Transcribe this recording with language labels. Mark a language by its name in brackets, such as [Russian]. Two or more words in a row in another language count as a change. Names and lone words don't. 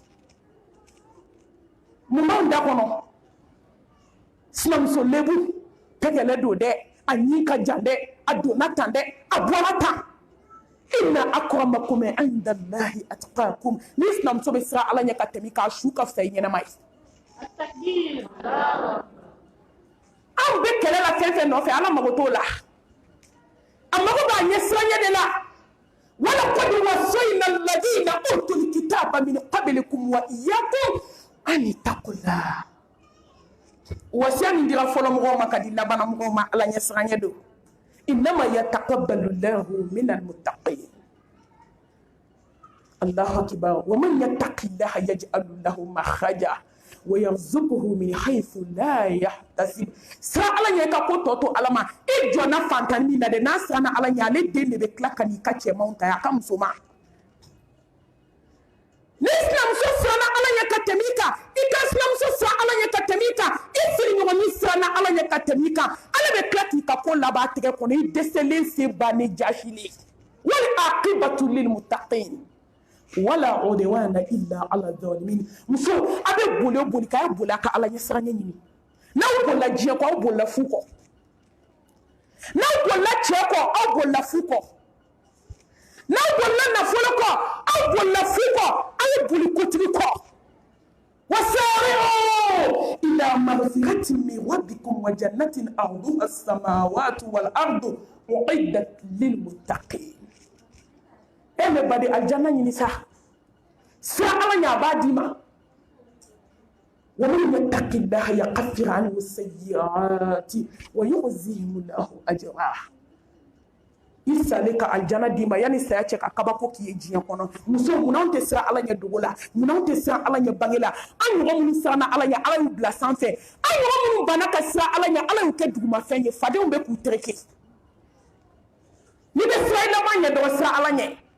[Bambara] mun b'anw da kɔnɔ sinamuso lebu tɛgɛlɛ don dɛ a ɲi ka jan dɛ a donna tan dɛ a bɔra tan [Arabic] إن أكرمكم عند الله أتقاكم [Bambara] ni sinamuso bɛ siran ala ɲɛ ka tɛmɛ k'a su ka fisa i ɲɛnama ye anw bɛ kɛlɛ la fɛn fɛn nɔfɛ ala mago t'o la a mago b'a ɲɛ siraɲɛ de la [Arabic] ولقد وصينا الذين أوتوا الكتاب من قبلكم وإياكم أن اتقوا الله [Bambara] wasiya min dira fɔlɔ mɔgɔw ma ka di labanna mɔgɔw ma ala ɲɛ siraɲɛ don [Arabic] إنما يتقبل الله من المتقين الله أكبر ومن يتق الله يجعل له مخرجا ويرزقه من حيث لا يحتسب [Bambara] سرا ala ɲɛ ka ko tɔ to ala ma i jɔnna fantanni min na dɛ n'a siranna ala ɲɛ ale den de bɛ tila ka n'i ka cɛmanw ta a ka muso ma ni sinamuso siranna ala ɲɛ ka tɛmɛ i kan i ka sinamuso siran ala ɲɛ ka tɛmɛ i kan i sigiɲɔgɔnni siranna ala ɲɛ ka tɛmɛ i kan ala bɛ tila k'i ka ko laban tigɛ kɔnɔ i dɛsɛlen se bannen jahili [Arabic] والعاقبة للمتقين ولا عدوان إلا على الظالمين [Bambara] muso a bɛ boli k'a boli a ka ala ɲɛ siraɲɛ ɲini n'aw bolila diɲɛ kɔ aw bolila fu kɔ n'aw bolila cɛ kɔ aw bolila fu kɔ n'aw bolila nafolo kɔ aw bolila fu kɔ aw ye boli kotigi kɔ [Arabic] وسارعوا إلى مغفرة من ربكم وجنة عرضها السماوات والأرض أعدت للمتقين [Bambara] e me badi aljanna ɲini sa sira ala ɲa b'a d'i ma [Arabic] ومن يتق الله يكفر عنه سيئاته ويعظم له أجرا [Bambara] i salen ka aljanna d'i ma yanni saya cɛ ka kabako k'i ye diɲɛ kɔnɔ muso munna anw tɛ siran ala ɲɛ dogo la munna anw tɛ siran ala ɲɛ bange la an ɲɔgɔn minnu siranna ala ɲɛ ala y'u bila sanfɛ an ɲɔgɔn minnu banna ka siran ala ɲɛ ala y'u kɛ dugumafɛn ye fadenw bɛ k'u tereke n'i bɛ siran i laban ɲɛ dɔrɔn siran ala ɲɛ